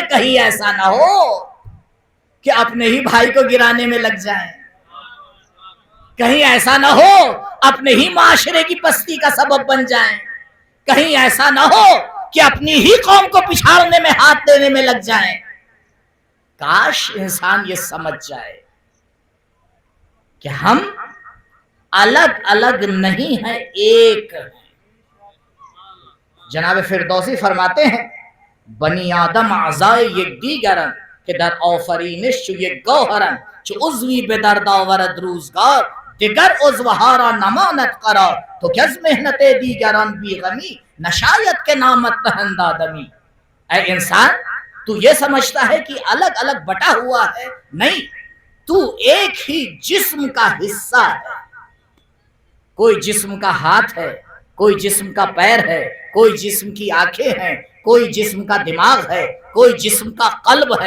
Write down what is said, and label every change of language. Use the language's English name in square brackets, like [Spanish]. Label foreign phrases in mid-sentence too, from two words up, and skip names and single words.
[Urdu] کہیں ایسا نہ ہو کہ اپنے ہی بھائی کو گرانے میں لگ جائیں، کہیں ایسا نہ ہو اپنے ہی معاشرے کی پستی کا سبب بن جائیں، کہیں ایسا نہ ہو کہ اپنی ہی قوم کو پچھاڑنے میں ہاتھ دینے میں لگ جائیں. کاش انسان یہ سمجھ جائے کہ ہم الگ الگ نہیں ہیں، ایک. جناب فردوسی فرماتے ہیں [Persian] بنی آدم اعضای یک دیگرن که در آفرینش چو یک گوهرن چو عضوی به درد آورد روزگار دیگر عضوها را نماند قرار تو که از محنت دیگران بیغمی نشاید که نامت دهند آدمی. [Urdu] اے انسان تو یہ سمجھتا ہے کہ الگ الگ بٹا ہوا ہے، نہیں، تو ایک ہی جسم کا حصہ ہے. کوئی جسم کا ہاتھ ہے، کوئی جسم کا پیر ہے، کوئی جسم کی آنکھیں ہیں، کوئی جسم کا دماغ ہے، کوئی جسم کا قلب ہے.